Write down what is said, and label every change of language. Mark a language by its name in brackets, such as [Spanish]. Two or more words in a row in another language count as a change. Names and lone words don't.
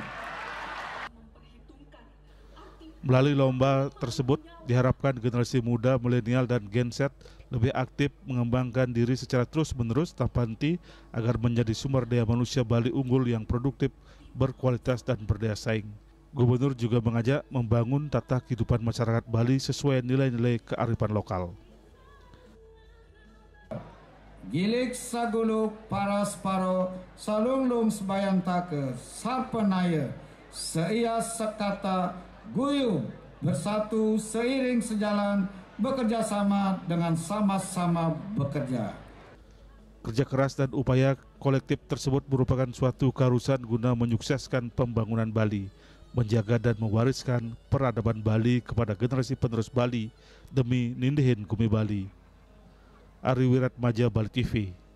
[Indonesian] Melalui lomba tersebut diharapkan generasi muda, milenial, dan Gen Z lebih aktif mengembangkan diri secara terus-menerus tanpa henti agar menjadi sumber daya manusia Bali unggul yang produktif, berkualitas, dan berdaya saing. Gubernur juga mengajak membangun tata kehidupan masyarakat Bali sesuai nilai-nilai kearifan lokal. [Balinese] Gilik saguluk parasparo salunglum sebayantake sarpenaya [Indonesian] seia sekata guyup bersatu seiring sejalan bekerja sama dengan sama-sama bekerja. Kerja keras dan upaya kolektif tersebut merupakan suatu keharusan guna menyukseskan pembangunan Bali, menjaga dan mewariskan peradaban Bali kepada generasi penerus Bali demi nindihin Bumi Bali. Ari Wiratmaja, Bali TV.